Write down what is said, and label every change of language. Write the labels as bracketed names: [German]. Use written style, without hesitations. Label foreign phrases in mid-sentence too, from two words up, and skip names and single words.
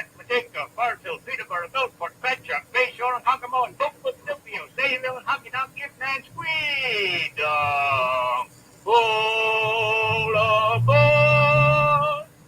[English] Matica, Bartow, Peterborough, Milford, Fetcher, Bayshore, and Kokomo, and Brookwood, Stillfield, Sayville, and Hockey Dock, Gift, and Squid. All aboard.